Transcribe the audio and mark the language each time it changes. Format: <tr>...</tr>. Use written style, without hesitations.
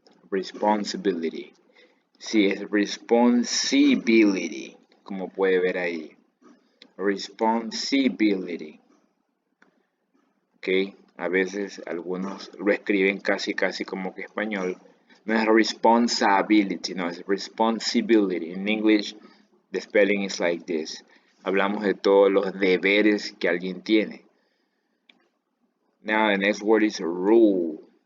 <es>Responsibility. Sí, es responsibility, como puede ver ahí.</es> <en>Responsibility. ¿Ok?</en> <es>A veces algunos lo escriben casi como que español. No es responsibility, no, es responsibility.</es> <en>In English, the spelling is like this.</en> <es>Hablamos de todos los deberes que alguien tiene.</es> <en>Now, the next word is rule.</en>